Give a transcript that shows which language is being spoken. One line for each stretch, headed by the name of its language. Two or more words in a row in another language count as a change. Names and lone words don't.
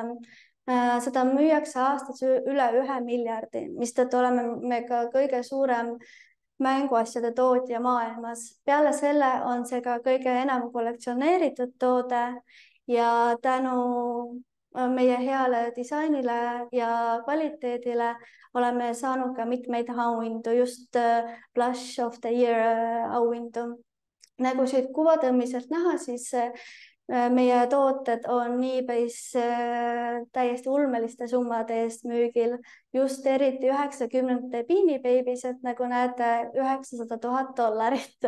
Estonian: Seda müüakse aastas üle 1 miljardi, mistõttu oleme me ka kõige suurem mänguasjade tootja maailmas. Peale selle on see ka kõige enam kollektsioneeritud toode ja tänu meie heale disainile ja kvaliteedile oleme saanud ka mitmeid auhindu, just Blush of the Year auhindu. Nagu siit kuvatõmmiselt näha, siis meie tooted on eBay's täiesti ulmeliste summade eest müügil, just eriti 90-ndate Beanie Babiesed, nagu näete, $900,000.